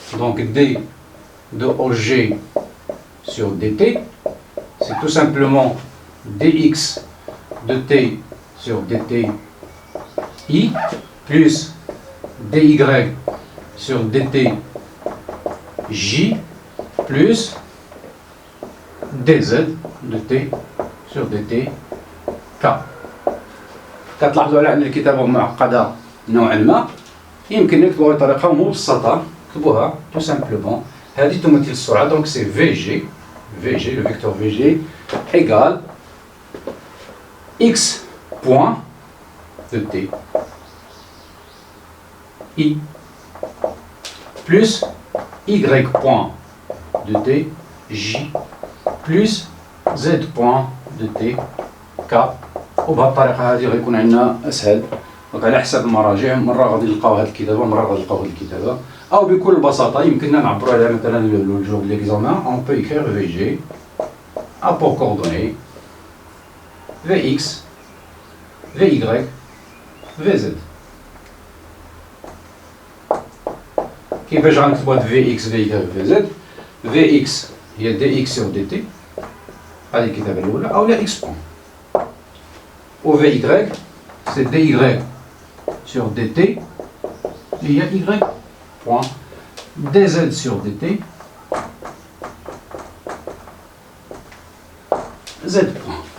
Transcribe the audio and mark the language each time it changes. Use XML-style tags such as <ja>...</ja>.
<fr>Donc d de OG sur dt, c'est tout simplement dx de t sur dt I plus dy sur dt j plus dz de t sur dt k.</fr> <ar>كتلاحظوا على أن الكتابة معقدة نوعا ما، يمكن نكتبوها بطريقة مبسطة.</ar> <fr>نكتبوها tout simplement.</fr> <ar>هذه تمثل السرعة،</ar> <fr>donc c'est VG, le vecteur VG égale x point de t I plus y point de t j plus z point de t k.</fr> <ar>وبهذه الطريقة هذه غيكون عندنا أسهل. على حسب المراجع، مرة غادي نلقاو هذه الكتابة، مرة غادي نلقاو هذه الكتابة. أو بكل بساطة يمكننا نعبروا عليها مثلا لو جور دو ليكزامان.</ar> <fr>on peut écrire VG a pour coordonnées Vx, Vy, Vz.</fr> <ar>كيفاش غنكتبوا هاد Vx, Vy, Vz؟ Vx هي dx sur dt، هذه الكتابة الأولى، أو لا x بوان.</ar> <fr>و Vy c'est dy sur dt هي y بوان. dz sur dt z بوان.</fr>